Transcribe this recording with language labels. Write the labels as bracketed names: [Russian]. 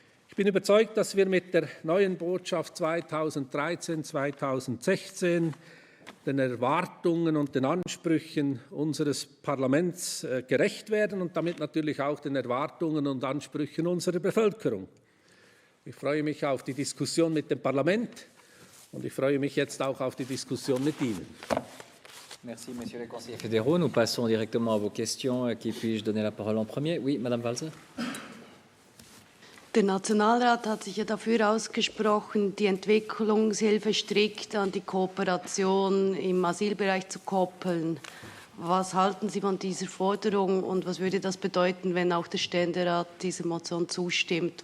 [German] Ich bin überzeugt, dass wir mit der neuen Botschaft 2013-2016 den Erwartungen und den Ansprüchen unseres Parlaments gerecht werden und damit natürlich auch den Erwartungen und Ansprüchen unserer Bevölkerung. Ich freue mich auf die Diskussion mit dem Parlament und ich freue mich jetzt auch auf die Diskussion mit Ihnen. [French] Merci, Messieurs les conseillers fédéraux. Nous passons directement à vos questions. Qui puis-je donner la parole en premier? Oui, Madame Walser. [German] Der Nationalrat hat sich ja dafür ausgesprochen, die Entwicklungshilfe strikt an die Kooperation im Asylbereich zu koppeln. Was halten Sie von dieser Forderung und was würde das bedeuten, wenn auch der Ständerat dieser Motion zustimmt?